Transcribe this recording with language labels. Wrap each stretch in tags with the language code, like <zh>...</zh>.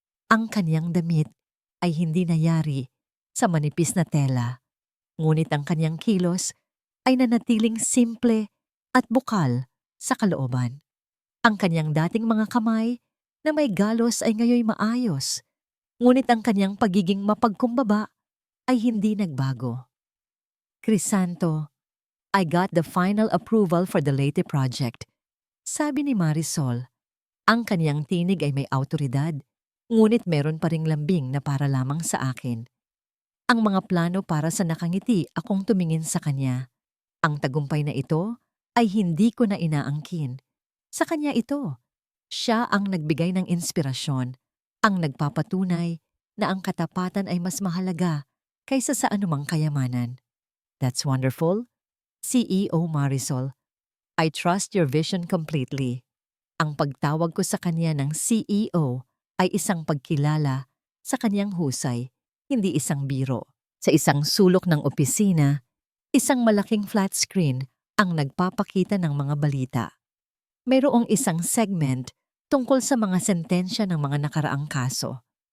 <tl>Ang kanyang damit ay hindi nayari sa manipis na tela, ngunit ang kanyang kilos ay nanatiling simple at bukal sa kalooban. Ang kanyang dating mga kamay na may galos ay ngayoy maayos, ngunit ang kanyang pagiging mapagkumbaba ay hindi nagbago.</tl> <en>Crisanto, I got the final approval for the Leyte project.</en> <tl>Sabi ni Marisol, ang kanyang tinig ay may awtoridad, ngunit meron pa ring lambing na para lamang sa akin. Ang mga plano para sa nakangiti akong tumingin sa kanya. Ang tagumpay na ito ay hindi ko na inaangkin. Sa kanya ito, siya ang nagbigay ng inspirasyon, ang nagpapatunay na ang katapatan ay mas mahalaga kaysa sa anumang kayamanan.</tl> <en>That's wonderful. CEO Marisol, I trust your vision completely.</en> <tl>Ang pagtawag ko sa kanya ng CEO ay isang pagkilala sa kanyang husay, hindi isang biro. Sa isang sulok ng opisina, isang malaking flat screen ang nagpapakita ng mga balita. Mayroong isang segment tungkol sa mga sentensya ng mga nakaraang kaso.</tl>